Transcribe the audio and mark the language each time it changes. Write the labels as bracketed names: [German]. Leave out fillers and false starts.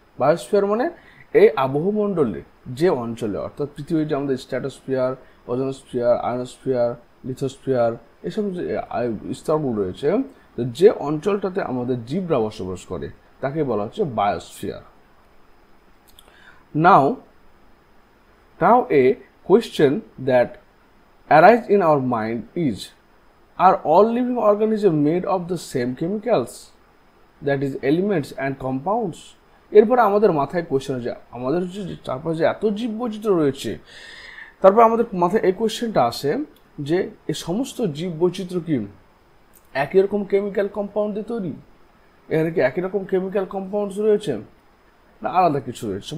[Bangla] Biosphere মানে এই আবহমণ্ডলে যে অঞ্চলে, অর্থাৎ পৃথিবীর যে আমাদের স্ট্র্যাটোস্ফিয়ার, ওজোনোস্ফিয়ার, আয়নোস্ফিয়ার, লিথোস্ফিয়ার, এসব যে স্তরগুলো রয়েছে, যে অঞ্চলটাতে আমাদের জীবরা বসবাস করে তাকে বলা হচ্ছে biosphere. [English] Now a question that arises in our mind is, are all living organisms made of the same chemicals, that is elements and compounds? [Bangla] এরপরে আমাদের মাথায় কোয়েশ্চেন আছে, আমাদের হচ্ছে চারপাশে এত জীববৈচিত্র্য রয়েছে, তারপর আমাদের মাথায় এই কোয়েশ্চেনটা আসে যে এই সমস্ত জীববৈচিত্র্য কি একই রকম কেমিক্যাল কম্পাউন্ড দিয়ে তৈরি? এখানে কি একই রকম কেমিক্যাল কম্পাউন্ডস রয়েছে না আলাদা কিছু রয়েছে?